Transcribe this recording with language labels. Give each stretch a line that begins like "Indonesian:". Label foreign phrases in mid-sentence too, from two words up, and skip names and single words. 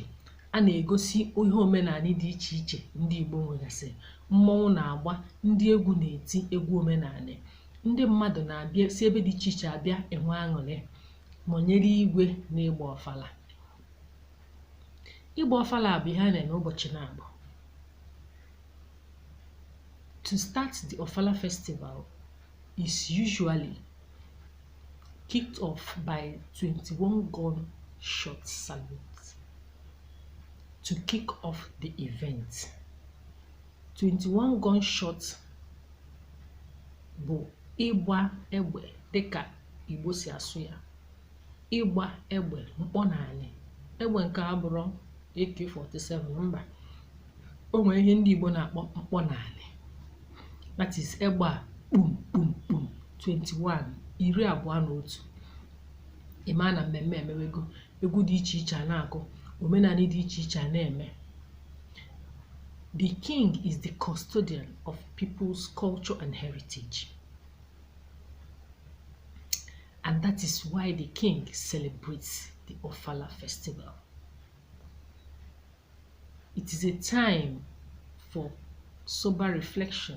Igbo: A na-egosi ihe omenala dị iche iche ndị Igbo nwegasị. Mmọnwụ na-agba, ndị egwu na-eti egwu omenala. Ndị mmadụ na-abịa si ebe dị iche iche abịa enwe aṅụrị nọnyere igwe na-ịgba Ofala. Igba Ofala bụ ihe a na-eme ụbọchị na-abụ.
English: To start the Ofala festival is usually kicked off by 21 gunshot salutes to kick off the event. 21 gunshots
Igbo: bụ ịgba egbe dịka Igbo si asụ ya. Ịgba egbe mkpọ n'ala. Egbe nke a bụrụ AK-47 mba. O nwere ihe ndị Igbo na-akpọ mkpọ n'ala.
English: That is
Igbo: egbe a
English: boom boom boom 21 21.
Igbo: Ịma na mmemme emewego, egwu dị iche iche a na-akụ, omenala dị iche iche a na-eme.
English: The king is the custodian of people's culture and heritage. And that is why the king celebrates the Ofala festival. It is a time for sober reflection.